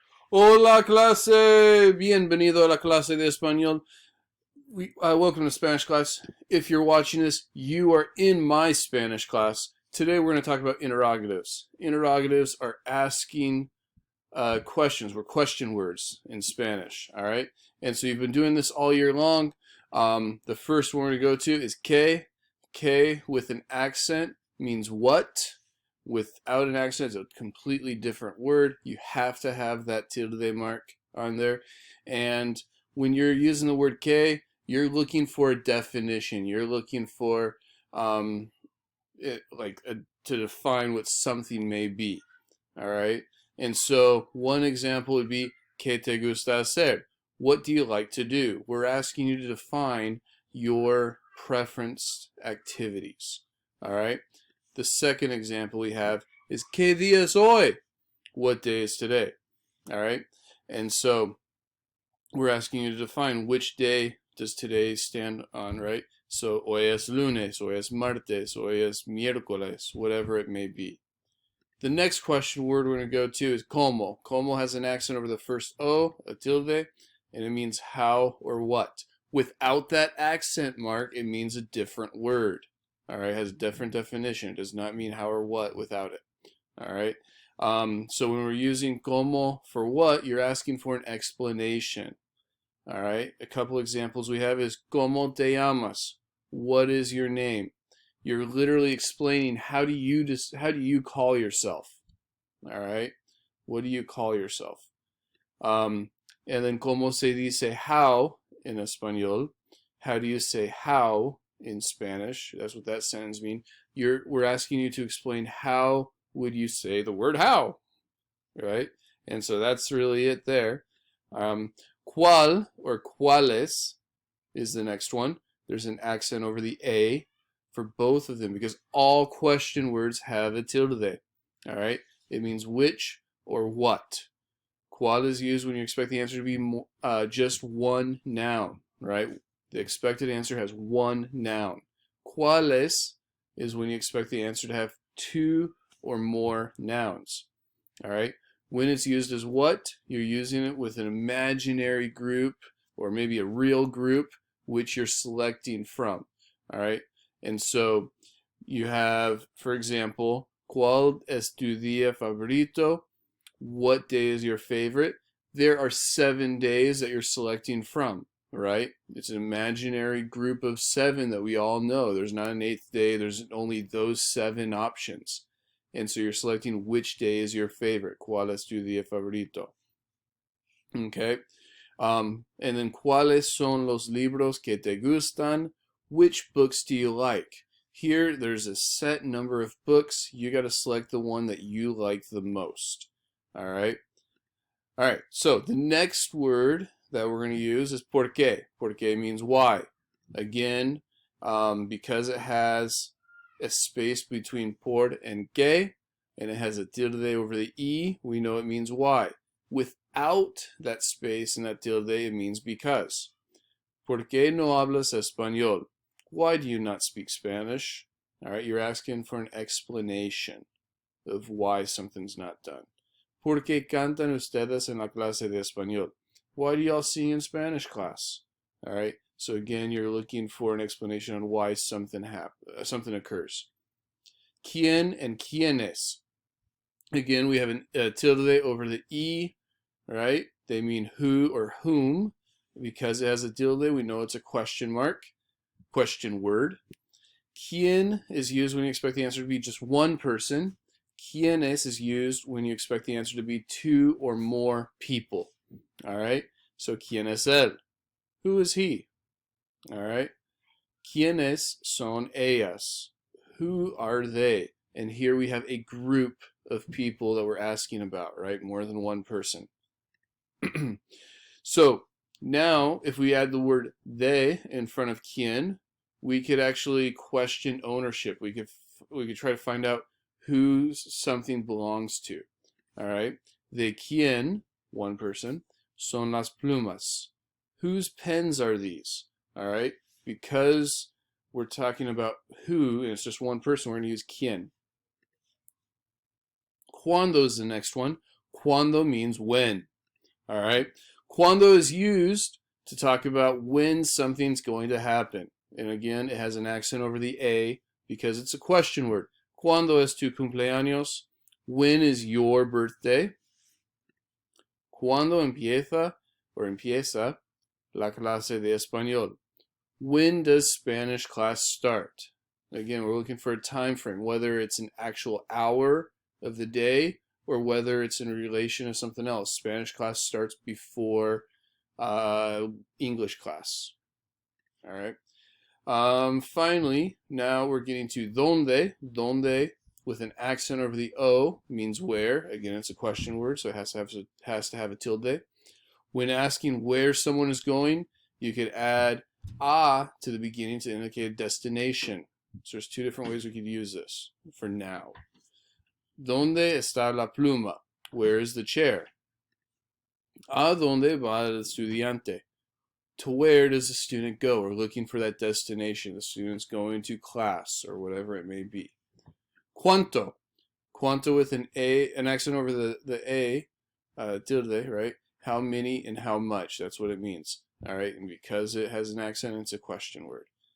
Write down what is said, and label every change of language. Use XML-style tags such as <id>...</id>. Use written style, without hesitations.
<es>Hola clase, bienvenido a la clase de español.</es> <en>Welcome to Spanish class. If you're watching this, you are in my Spanish class. Today we're going to talk about interrogatives. Interrogatives are asking questions. We're question words in Spanish. All right, and so you've been doing this all year long. The first one we're going to go to is que. Que with an accent means what. Without an accent, it's a completely different word. You have to have that tilde mark on there. And when you're using the word que, you're looking for a definition. You're looking for to define what something may be. All right. And so one example would be</en> <es>¿Qué te gusta hacer?</es> <en>What do you like to do? We're asking you to define your preferenced activities. All right. The second example we have is</en> <es>¿Qué día es hoy?</es> <en>What day is today? All right. And so we're asking you to define which day does today stand on, right?</en> <es>So hoy es lunes, hoy es martes, hoy es miércoles,</es> <en>whatever it may be. The next question word we're going to go to is como. Como has an accent over the first O, a tilde, and it means how or what. Without that accent mark, it means a different word. All right, it has a different definition. It does not mean how or what without it. All right. So when we're using como for what, you're asking for an explanation. All right. A couple examples we have is</en> <es>¿Cómo te llamas?</es> <en>What is your name? You're literally explaining how do you call yourself? All right. What do you call yourself? And then</en> <es>¿Cómo se dice</es> <en>how in español? How do you say how in Spanish? That's what that sentence means. We're asking you to explain how would you say the word how, right? And so that's really it there. Cual or cuales is the next one. There's an accent over the A for both of them because all question words have a tilde. All right, it means which or what. Cual is used when you expect the answer to be just one noun, right? The expected answer has one noun. Cuales is when you expect the answer to have two or more nouns. All right. When it's used as what, you're using it with an imaginary group or maybe a real group which you're selecting from. All right. And so you have, for example,</en> <es>¿Cuál es tu día favorito?</es> <en>What day is your favorite? There are 7 days that you're selecting from, right? It's an imaginary group of 7 that we all know. There's not an 8th day. There's only those 7 options. And so you're selecting which day is your favorite.</en> <es>¿Cuál es tu día favorito? Okay. And then ¿Cuáles son los libros que te gustan?</es> <en>Which books do you like? Here, there's a set number of books. You got to select the one that you like the most. All right. All right. So the next word that we're going to use is porque. Porque means why. Again, because it has a space between por and que, and it has a tilde over the e, we know it means why. Without that space and that tilde, it means because.</en> <es>¿Por qué no hablas español?</es> <en>Why do you not speak Spanish? All right, you're asking for an explanation of why something's not done.</en> <es>¿Por qué cantan ustedes en la clase de español?</es> <en>Why do y'all sing in Spanish class? All right, so again, you're looking for an explanation on why something occurs. ¿Quien and quienes? Again, we have a tilde over the e, right? They mean who or whom. Because it has a tilde, we know it's a question mark, question word. Quien is used when you expect the answer to be just one person. Quienes is used when you expect the answer to be 2 or more people. All right? So,</en> <es>¿quién es él?</es> <en>Who is he? All right?</en> <es>¿Quiénes son ellas?</es> <en>Who are they? And here we have a group of people that we're asking about, right? More than one person. So, now, if we add the word they in front of quien, we could actually question ownership. We could try to find out who something belongs to. All right.</en> <es>De quien,</es> <en>one person,</en> <es>son las plumas.</es> <en>Whose pens are these? All right. Because we're talking about who, and it's just one person, we're going to use quien. Cuando is the next one. Cuando means when. All right. Cuando is used to talk about when something's going to happen. And again, it has an accent over the A because it's a question word.</en> <es>¿Cuándo es tu cumpleaños?</es> <en>When is your birthday?</en> <es>¿Cuándo empieza la clase de español?</es> <en>When does Spanish class start? Again, we're looking for a time frame, whether it's an actual hour of the day or whether it's in relation to something else. Spanish class starts before English class. All right. Finally, now we're getting to donde. Donde with an accent over the O means where. Again, it's a question word, so it has to have a tilde. When asking where someone is going, you could add a to the beginning to indicate a destination. So there's two different ways we could use this for now.</en> <es>¿Dónde está la pluma?</es> <en>Where is the chair?</en> <es>¿A dónde va el estudiante?</es> <en>To where does the student go? We're looking for that destination. The student's going to class or whatever it may be. Cuanto. Cuanto with an accent over the A, tilde, right? How many and how much. That's what it means. All right, and because it has an accent, it's a question word.</en>